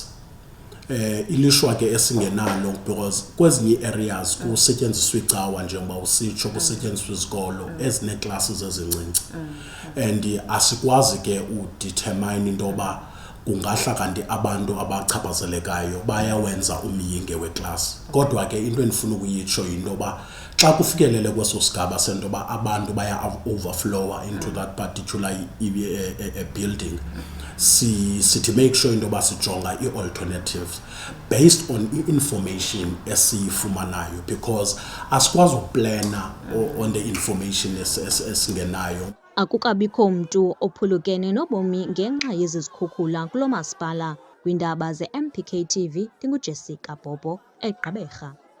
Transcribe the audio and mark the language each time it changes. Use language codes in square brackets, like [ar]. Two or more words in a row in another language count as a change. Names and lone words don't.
[xh] Ilishwa ke esingenalo because kwezinye areas kusetyenziswa icawa njengoba usitsho, kusetyenziswa izikolo ezineclasses ezincinci and asikwazi ke udetermine into yoba kungahla kanti abantu abachaphazelekayo bayawenza umyinge weclass. Kodwa ke into endifuna ukuyitsho yinto yoba xa kufikelele kweso sigaba sento yoba abantu baya [en] overflow into that particular building, [xh] sithi [en] make sure [xh] into yoba sijonga i-alternatives [en] based on [xh] i-information esiyifumanayo, because asikwazi ukuplana [en] on the information [xh] esingenayo. Akukabikho mntu ophulukene nobomi ngenxa yezi zikhukhula kulo masipala. Kwiindaba ze-MPK TV, ndinguJessica Bobo eGqeberha.